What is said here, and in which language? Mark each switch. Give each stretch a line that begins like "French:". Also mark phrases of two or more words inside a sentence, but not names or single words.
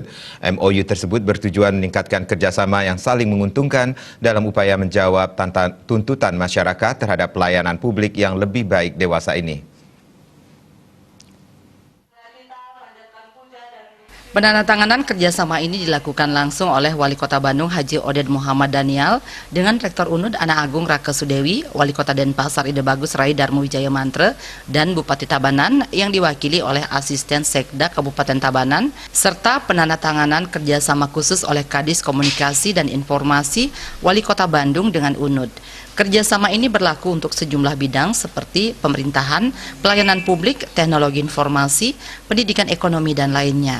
Indonesian: MOU tersebut bertujuan meningkatkan kerjasama yang saling menguntungkan dalam upaya menjawab tuntutan masyarakat terhadap pelayanan publik yang lebih baik dewasa ini. Penandatanganan kerjasama ini dilakukan langsung oleh Wali Kota Bandung Haji Oded Muhammad Daniel dengan Rektor UNUD Ana Agung Raka Sudewi, Wali Kota Denpasar Ide Bagus Rai Darmo Wijaya Mantre, dan Bupati Tabanan yang diwakili oleh Asisten Sekda Kabupaten Tabanan, serta penandatanganan kerjasama khusus oleh Kadis Komunikasi dan Informasi Wali Kota Bandung dengan UNUD. Kerjasama ini berlaku untuk sejumlah bidang seperti pemerintahan, pelayanan publik, teknologi informasi, pendidikan ekonomi, dan lainnya.